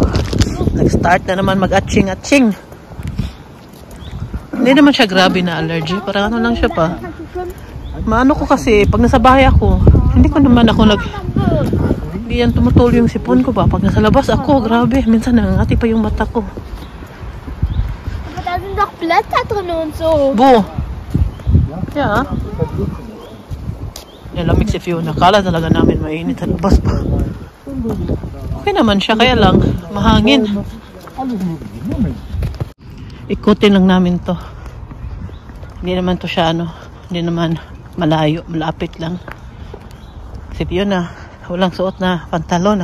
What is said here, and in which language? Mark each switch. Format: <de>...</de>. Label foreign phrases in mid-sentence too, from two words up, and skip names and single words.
<tl>Nag-start na naman mag-atching-atching. Hindi naman siya grabe na allergy. Parang ano lang siya pa. Maano ko kasi, pag nasa bahay ako, hindi ko naman ako hindi yan tumutuloy yung sipon ko ba. Pag nasa labas ako, grabe. Minsan nangangati pa yung mata ko.</tl> <de>Aber da sind doch Blätter drin und so. Wo? Ja.</de> <tl>Nilamig si Fiona. Kala talaga namin mainit. Labas pa. Okay naman siya. Kaya lang, mahangin. Ikutin lang namin to. Hindi naman to siya hindi naman malayo. Malapit lang. Si Fiona, walang suot na pantalon.</tl>